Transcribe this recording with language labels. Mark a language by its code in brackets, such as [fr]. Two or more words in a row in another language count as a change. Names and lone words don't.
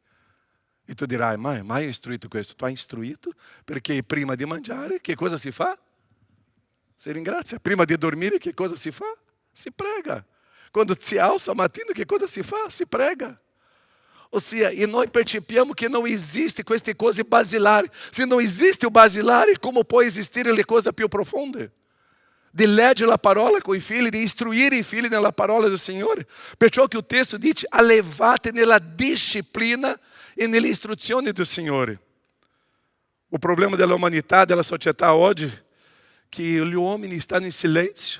[it] E tu dirai: mai ho istruito questo? Tu hai istruito perché prima di mangiare che cosa si fa? Si ringrazia. Prima di dormire che cosa si fa? Si prega. Quando si alza mattina che cosa si fa? Si prega. Ossia, e noi percepiamo che [pt] não existe [it] queste cose basilari. [pt] Se não existe o [it] basilare, como può esistere le cose più profonde? De leggere la parola con i figli, di istruire i figli nella parola del Signore. Perciò che il testo dice: allevate nella disciplina e nelle istruzioni del Signore. O problema della umanità, della società oggi, che gli uomini stanno in silenzio.